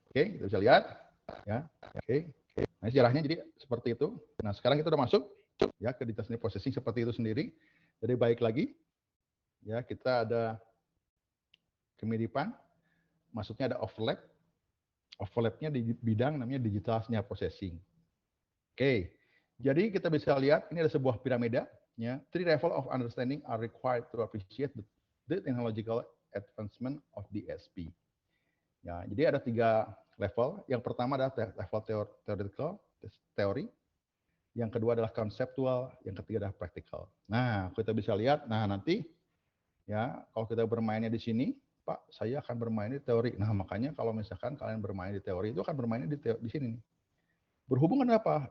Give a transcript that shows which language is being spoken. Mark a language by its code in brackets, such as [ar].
[id] Oke, kita bisa lihat ya. Oke. Nah, sejarahnya jadi seperti itu. Nah, sekarang kita udah masuk ya ke detail processing seperti itu sendiri. Jadi baik lagi, ya kita ada kemiripan, maksudnya ada overlap. Overlapnya di bidang namanya digital signal processing. Oke, jadi kita bisa lihat ini ada sebuah piramida. [en] Ya, 3 level of understanding are required to appreciate the technological advancement of DSP. [id] Ya, jadi ada 3 level. Yang pertama adalah level theoretical, teori. Yang kedua adalah konseptual, yang ketiga adalah praktikal. Nah, kita bisa lihat, nah nanti ya kalau kita bermainnya di sini, Pak, saya akan bermain di teori. Nah, makanya kalau misalkan kalian bermain di teori itu akan bermainnya di sini nih. Berhubungan apa?